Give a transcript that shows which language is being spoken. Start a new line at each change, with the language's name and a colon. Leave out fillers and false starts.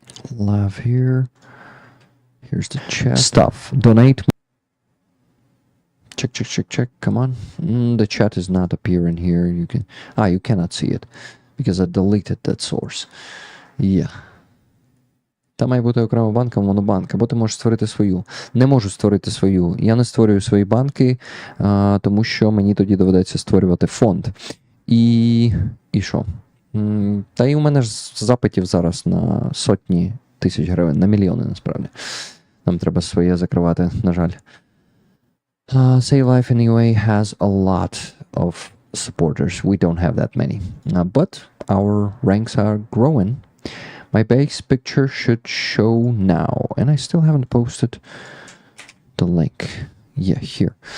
English: Live here. Here's the chat. Stuff. Donate. Check. Come on. The chat is not appearing here. You cannot see it because I deleted that source. Yeah.
Ukrainian: Там має бути окрема банка, монобанк, або ти можеш створити свою. Не можу створити свою. Я не створюю свої банки, тому що мені тоді доведеться створювати фонд. І що? Та і у мене ж запитів зараз на сотні тисяч гривень, на мільйони насправді. Нам треба своє закривати, на жаль.
English: Save Life Anyway has a lot of supporters. We don't have that many. But our ranks are growing. My base picture should show now, and I still haven't posted the link. Yeah, here.